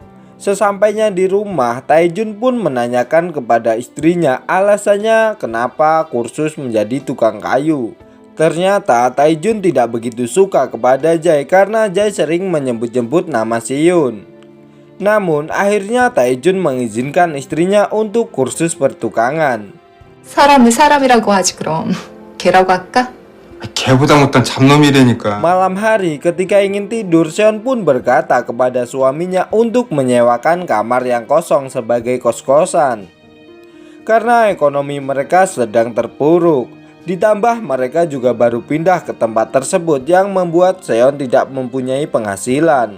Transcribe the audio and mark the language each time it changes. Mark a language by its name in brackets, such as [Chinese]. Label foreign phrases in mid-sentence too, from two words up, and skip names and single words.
[Indonesian] Sesampainya di rumah, Tae Jun pun menanyakan kepada istrinya alasannya kenapa kursus menjadi tukang kayu. Ternyata Tae Jun tidak begitu suka kepada Jae karena Jae sering menyebut-nyebut nama Si Yun. Namun akhirnya Tae Jun mengizinkan istrinya untuk kursus pertukangan. [Korean] 사람을 사람이라고 하지 그럼 걔라고 할까? 걔보다 못한 잡놈이라니까. [Indonesian] Malam hari ketika ingin tidur, Seon pun berkata kepada suaminya untuk menyewakan kamar yang kosong sebagai kos-kosan. Karena ekonomi mereka sedang terpuruk. Ditambah mereka juga baru pindah ke tempat tersebut yang membuat Seon tidak mempunyai penghasilan.